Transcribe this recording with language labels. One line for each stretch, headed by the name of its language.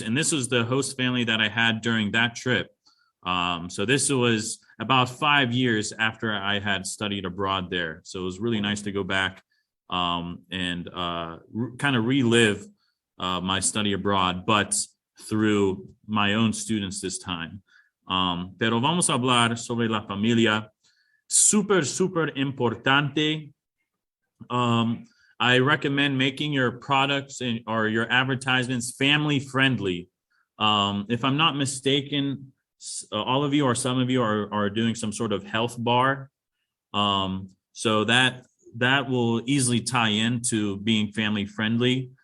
English: And this was the host family that I had during that trip. So this was about 5 years after I had studied abroad there. So it was really nice to go back and kind of relive my study abroad, but through my own students this time.
Spanish: Pero vamos a hablar sobre la familia. Súper, súper importante.
English: I recommend making your products or your advertisements family friendly. If I'm not mistaken, all of you or some of you are doing some sort of health bar. So that will easily tie into being family friendly.